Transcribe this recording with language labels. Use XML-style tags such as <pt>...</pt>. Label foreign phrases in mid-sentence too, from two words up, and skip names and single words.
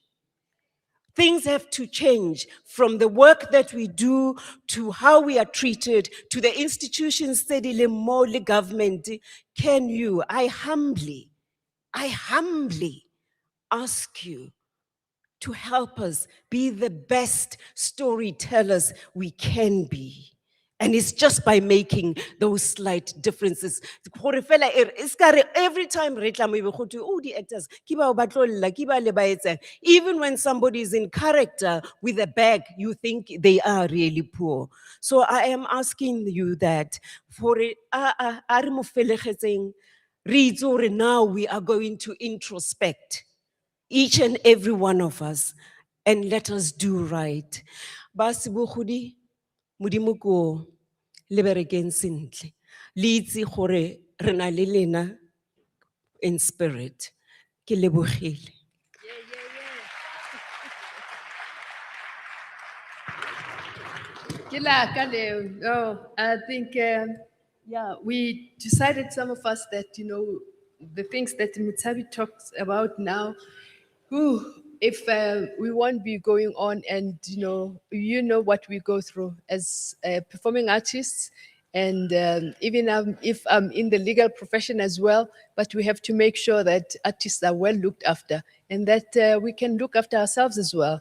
<en>Things have to change from the work that we do to how we are treated to the institutions, the government. Can you, I humbly I humbly ask you to help us be the best storytellers we can be. And it's just by making those slight differences.</en> <tn>Gore fela e ska re</tn> <en>every time</en> <tn>re tla mo e be go thwe,</tn> <en>oh, the actors,</en> <tn>ke bao ba tlo lla, ke ba le ba etsang."</tn> <en>Even when somebody is in character with a bag, you think they are really poor. So I am asking you that for</en> <tn>a re mo felegetseng, re itse gore</tn> <en>now we are going to introspect each and every one of us, and let us do right.</en> <tn>Ba Sebogodi, Modimo ko le berekeng sentle. Le itse gore re na le lena</tn> <en>in spirit.</en> <tn>Ke lebogile.</tn> <en>I think, yeah, we decided, some of us, that, the things that Mutsabi talks about now, if we won't be going on, and, what we go through as performing artists, and even if I'm in the legal profession as well, but we have to make sure that artists are well looked after, and that we can look after ourselves as well.</en>